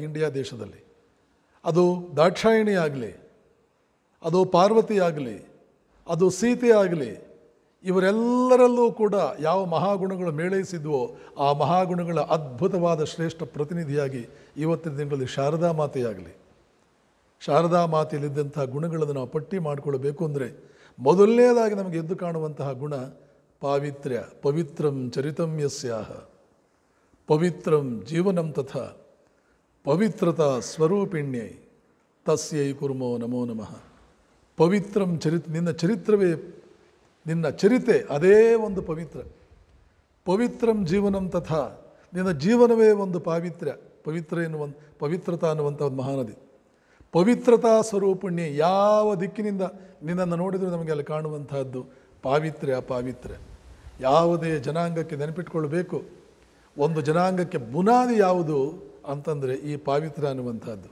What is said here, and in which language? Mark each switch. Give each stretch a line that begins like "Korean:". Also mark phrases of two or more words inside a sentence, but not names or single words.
Kannada: ಇಂಡಿಯಾ ದೇಶದಲ್ಲಿ ಅದು ದಾಕ್ಷಾಯಿಣಿ ಆಗಲಿ, ಅದು ಪಾರ್ವತಿ ಆಗಲಿ, ಅದು ಸೀತೆ ಆಗಲಿ, ಇವರೆಲ್ಲರಲ್ಲೂ ಕೂಡ ಯಾವ ಮಹಾಗುಣಗಳು ಮೇಳೈಸಿದ್ವೋ ಆ ಮಹಾಗುಣಗಳ ಅದ್ಭುತವಾದ ಶ್ರೇಷ್ಠ ಪ್ರತಿನಿಧಿಯಾಗಿ ಇವತ್ತಿನ ದಿನಗಳಲ್ಲಿ ಶಾರದಾ ಮಾತೆಯಾಗಲಿ. ಶಾರದಾ ಮಾತೆಯಲ್ಲಿದ್ದಂತಹ ಗುಣಗಳನ್ನು ನಾವು ಪಟ್ಟಿ ಮಾಡಿಕೊಳ್ಬೇಕು ಅಂದರೆ ಮೊದಲನೇದಾಗಿ ನಮಗೆ ಎದ್ದು ಕಾಣುವಂತಹ ಗುಣ ಪಾವಿತ್ರ್ಯ.
Sanskrit: ಪವಿತ್ರಂ ಚರಿತಂ ಯಸ್ಯಾಹ ಪವಿತ್ರಂ ಜೀವನಂ ತಥಾ ಪವಿತ್ರತಾ ಸ್ವರೂಪಿಣ್ಯೈ ತಸ್ಯೈ ಕುರ್ಮೋ ನಮೋ ನಮಃ.
Kannada: ಪವಿತ್ರಂ ನಿನ್ನ ಚರಿತೆ ಅದೇ ಒಂದು ಪವಿತ್ರ.
Sanskrit: ಪವಿತ್ರಂ ಜೀವನಂ ತಥಾ,
Kannada: ನಿನ್ನ ಜೀವನವೇ ಒಂದು ಪವಿತ್ರತಾ ಅನ್ನುವಂಥ ಒಂದು ಮಹಾನದಿ.
Sanskrit: ಪವಿತ್ರತಾ ಸ್ವರೂಪಿಣ್ಯ,
Kannada: ಯಾವ ದಿಕ್ಕಿನಿಂದ ನಿನ್ನನ್ನು ನೋಡಿದರೂ ನಮಗೆ ಅಲ್ಲಿ ಕಾಣುವಂತಹದ್ದು ಪಾವಿತ್ರ್ಯ. ಯಾವುದೇ ಜನಾಂಗಕ್ಕೆ ನೆನಪಿಟ್ಕೊಳ್ಬೇಕು, ಒಂದು ಜನಾಂಗಕ್ಕೆ ಬುನಾದಿ ಯಾವುದು ಅಂತಂದರೆ ಈ ಪಾವಿತ್ರ್ಯ ಅನ್ನುವಂಥದ್ದು.